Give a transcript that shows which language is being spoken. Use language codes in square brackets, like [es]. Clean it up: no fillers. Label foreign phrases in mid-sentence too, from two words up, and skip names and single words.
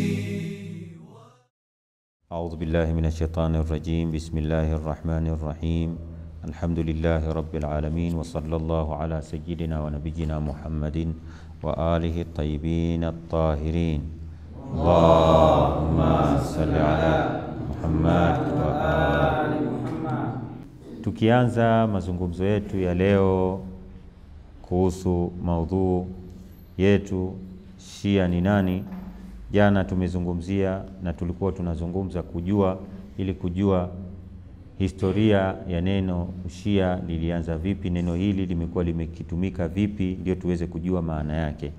[ar] أعوذ بالله من الشيطان الرجيم. بسم الله الرحمن الرحيم. الحمد لله رب العالمين، وصلى الله على سيدنا ونبينا محمد وآله الطيبين الطاهرين. اللهم صل على محمد وآل محمد. [sw] Tukianza mazungumzo yetu ya leo kuhusu maudhu yetu Shia ni nani, jana tumezungumzia na tulikuwa tunazungumza kujua historia ya neno Shia lilianza vipi, neno hili limekuwa limekitumika vipi, ndio tuweze kujua maana yake.